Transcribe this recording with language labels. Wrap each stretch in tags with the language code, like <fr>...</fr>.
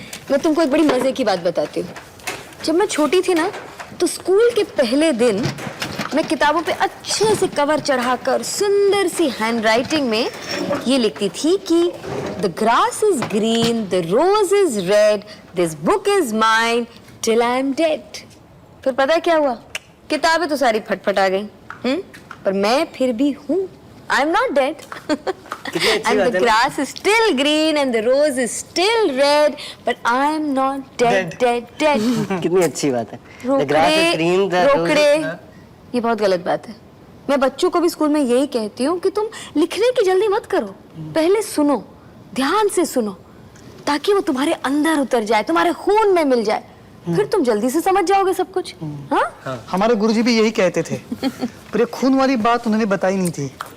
<hi>मैं तुमको एक बड़ी मजे की बात बताती हूँ। जब मैं छोटी थी ना, तो स्कूल के पहले दिन मैं किताबों पे अच्छे से कवर चढ़ाकर सुंदर सी हैंडराइटिंग में ये लिखती थी कि</hi> <en>The grass is green, the rose is red, this book is mine till I am dead.</en> <hi>फिर पता है क्या हुआ? किताबें तो सारी फटफट आ गई, पर मैं फिर भी हूँ।</hi> <en>I am not dead and the grass is still green and the rose is still red, but I am not dead.</en> <hi>कितनी अच्छी बात है।</hi> <en>The grass is green, the rose रोकड़े, is-</en> <hi>ये बहुत गलत बात है। मैं बच्चों को भी स्कूल में यही कहती हूँ कि तुम लिखने की जल्दी मत करो, पहले सुनो, ध्यान से सुनो, ताकि वो तुम्हारे अंदर उतर जाए, तुम्हारे खून में मिल जाए, फिर तुम जल्दी से समझ जाओगे सब कुछ। हाँ? हमारे गुरुजी भी यही कहते थे, पर ये खून वाली बात उन्होंने बताई नहीं थी।</hi>